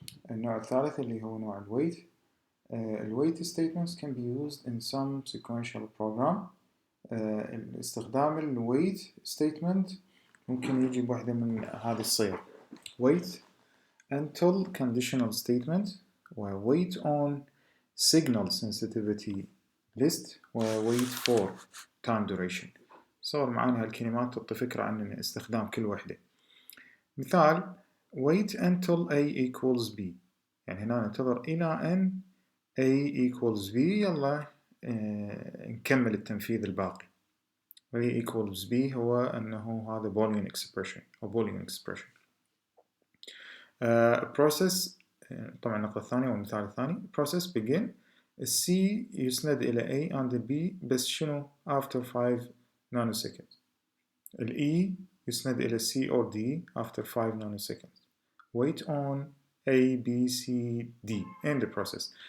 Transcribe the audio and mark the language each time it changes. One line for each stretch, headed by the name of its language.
Arabic: النوع الثالث اللي هو نوع الwait.
English: الwait statements can be used in some sequential program.
Arabic: استخدام الwait statement ممكن يجي بوحدة من هذه الصيغ: wait until conditional statement و wait on signal sensitivity list و wait for time duration. صور معانا هالكلمات تعطي فكرة عن استخدام كل وحدة. مثال: wait until a equals b، يعني هنا ننتظر إلى أن a equals b. يلا نكمل التنفيذ الباقي. a equals b هو أنه هذا boolean expression أو boolean expression. process، طبعا النقطة الثانية والمثال الثاني: process begin C يسند إلى A and B بس شنو after 5 nanoseconds. E يسند إلى C or D after 5 nanoseconds.
English: wait on A B C D end the process.